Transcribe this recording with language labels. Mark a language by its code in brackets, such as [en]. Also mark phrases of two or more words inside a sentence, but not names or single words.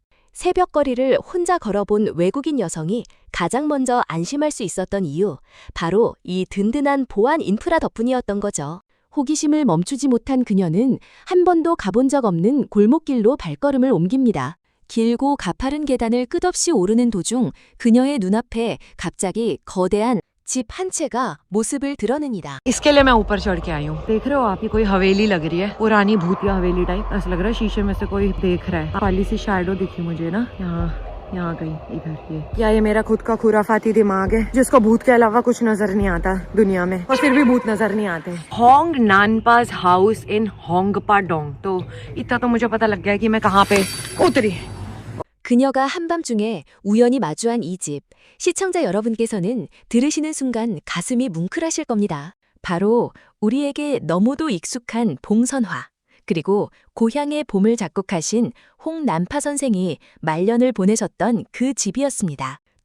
[ko] 새벽거리를 혼자 걸어본 외국인 여성이 가장 먼저 안심할 수 있었던 이유, 바로 이 든든한 보안 인프라 덕분이었던 거죠. 호기심을 멈추지 못한 그녀는 한 번도 가본 적 없는 골목길로 발걸음을 옮깁니다. 길고 가파른 계단을 끝없이 오르는 도중 그녀의 눈앞에 갑자기 거대한 집 한 채가 모습을 드러냅니다. [hi] इसके लिए मैं ऊपर चढ़ के आई हूँ। देख रहे हो आप, ये कोई हवेली लग रही है, पुरानी भूतिया हवेली टाइप। ऐसा लग रहा है शीशे में से कोई देख रहा है। काली सी शैडो दिखी मुझे ना यहाँ गई इधर। ये मेरा खुद का खुराफाती दिमाग है जिसको भूत के अलावा कुछ नजर नहीं आता दुनिया में, और फिर भी भूत नजर नहीं आते। होंग नानपास हाउस इन होंगपा डोंग। तो इतना तो मुझे पता लग गया कि मैं कहाँ पे उतरी। [ko] 그녀가 한밤중에 우연히 마주한 이 집, 시청자 여러분께서는 들으시는 순간 가슴이 뭉클하실 겁니다. 바로 우리에게 너무도 익숙한 봉선화, 그리고 고향의 봄을 작곡하신 홍남파 선생이 말년을 보내셨던 그 집이었습니다.